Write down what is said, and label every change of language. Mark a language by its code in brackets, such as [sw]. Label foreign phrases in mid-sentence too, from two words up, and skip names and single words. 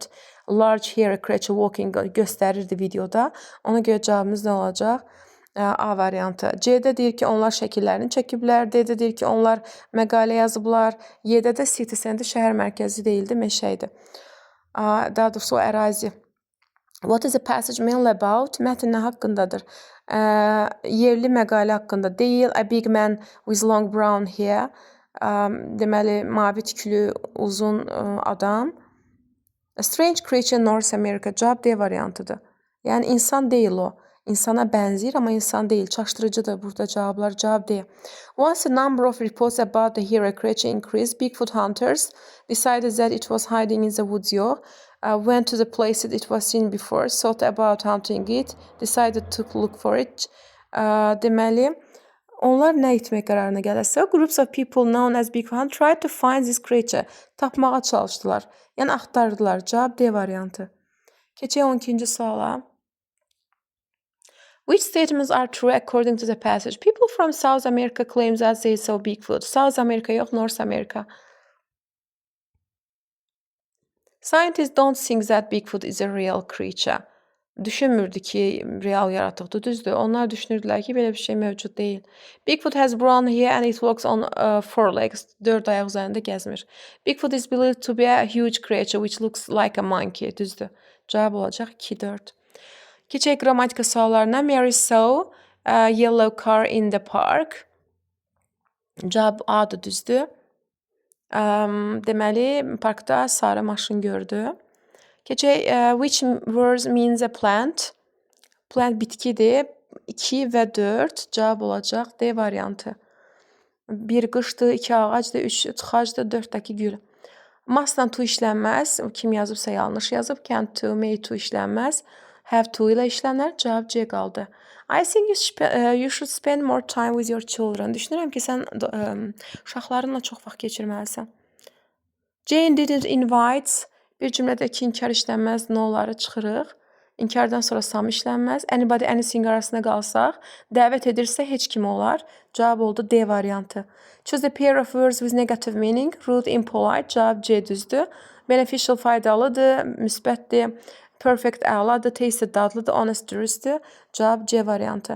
[en] Large hairy creature walking [az] göstərirdi videoda. Ona görə cavabımız nə olacaq? A variantı. C-də deyir ki, onlar şəkillərini çəkiblər. D-də deyir ki, onlar məqalə yazıblar. Y-də də [en] city center [az] şəhər mərkəzi deyildi, meşə idi. Daha doğrusu o ərazi. [en] What is the passage mail about? [az] Mətn nə haqqındadır? Yerli məqalə haqqında deyil. [en] A big man with long brown hair. [az] Deməli, mavi tüklü, uzun adam. [en] A strange creature in North America. [az] Cavab D variantıdır. Yəni, insan deyil o. İnsana bənzəyir, amma insan deyil. Çaşdırıcıdır burada cavablar. Cavab D. [en] Once a number of reports about the hairy creature increased, Bigfoot hunters decided that it was hiding in the woods. Went to the place it was seen before, thought about hunting it, decided to look for it. [az] Deməli, onlar nə etmək qərarına gəlir? [en] So, groups of people known as Bigfoot tried to find this creature. [az] Tapmağa çalışdılar. Yəni, axtardılar. Cavab D variantı. Keçək 12-ci suala. [en] Which statements are true according to the passage? People from South America claim that they saw Bigfoot. South America yox, North America. Scientists don't think that Bigfoot is a real creature. [az] Düşünmürdü ki, real yaratıqdır, düzdür. Onlar düşünürdülər ki, belə bir şey mövcud deyil. [en] Bigfoot has brown hair and it walks on four legs. [az] 4 ayaq üzərində gəzmir. [en] Bigfoot is believed to be a huge creature which looks like a monkey. [az] Düzdür. Cavab olacaq 2-4. Keçək qrammatika suallarına. [en] Mary saw a yellow car in the park. [az] Cavab A-dır, düzdür. Deməli, parkda sarı maşın gördü. Keçək, [en] which words means a plant? [az] Plant bitkidir. 2 və 4 cavab olacaq D variantı. 1 qışdır, 2 ağacdır, 3 tıxacdır, 4-dəki gül. Masla to işlənməz. Kim yazıbsa yanlış yazıb. [en] Can to, may to [az] işlənməz. [en] Have to [az] ilə işlənər. Cavab C qaldı. [en] I think you should spend more time with your children. [az] Düşünürəm ki, sən uşaqlarınla çox vaxt keçirməlisən. [en] Jane didn't invite. [az] Bir cümlədəki inkar işlənməz, no-ları çıxırıq. İnkardan sonra sam işlənməz. [en] Anybody, anything [az] arasında qalsaq, dəvət edirsə heç kim olar. Cavab oldu D variantı. [en] Choose a pair of words with negative meaning. Rude, [az] impolite. Cavab C düzdür. Beneficial faydalıdır, müsbətdir. Perfect əladır, tasty dadlıdır, honest dürüsttür. Cavab C variantı.